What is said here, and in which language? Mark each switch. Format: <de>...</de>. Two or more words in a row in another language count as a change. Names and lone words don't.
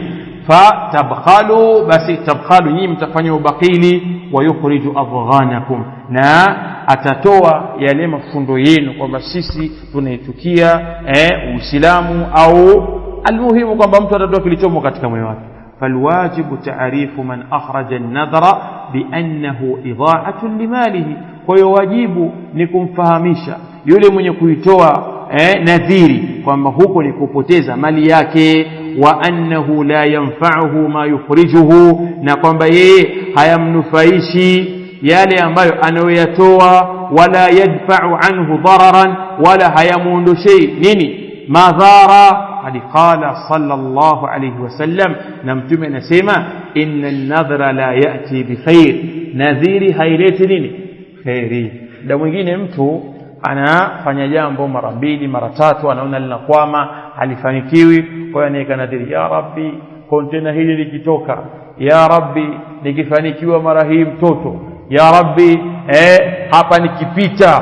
<ar>فتبخلوا,</ar> <sw>basi tabkhalu, nyinyi mtafanya ubakhili.</sw> <ar>ويخرج أضغانكم,</ar> <sw>na atatoa yale mafundo yenu, kwamba sisi tunaitukia Uislamu, au almuhimu kwamba mtu atatoa kilichomo katika moyo wake.</sw> <ar>فالواجب تعريف من أخرج النذر بأنه إضاعة لماله,</ar> <sw>kwa hiyo wajibu ni kumfahamisha yule mwenye kuitoa nadhiri kwamba huko ni kupoteza mali yake,</sw> <ar>وأنه لا ينفعه ما يخرجه,</ar> <sw>na kwamba yeye hayamnufaishi yale ambayo anayoyatoa,</sw> <ar>ولا يدفع عنه ضررا,</ar> <sw>wala hayamuondoshei nini?</sw> <ar>Madhara. حتى قال صلى الله عليه وسلم,</ar> <sw>na Mtume anasema,</sw> <ar>إن النذر لا يأتي بخير,</ar> <sw>nadhiri haileti nini? Khairi. Ndio mwingine mtu anafanya jambo mara 2 mara 3, anaona linakwama, halifanikiwi, kwa hiyo anaweka nadhiri,</sw> <ar>يا رب,</ar> <sw>kontena hili likitoka,</sw> <ar>يا رب,</ar> <sw>nikifanikiwa mara hii mtoto,</sw> <ar>يا رب,</ar> <sw>hapa nikipita.</sw>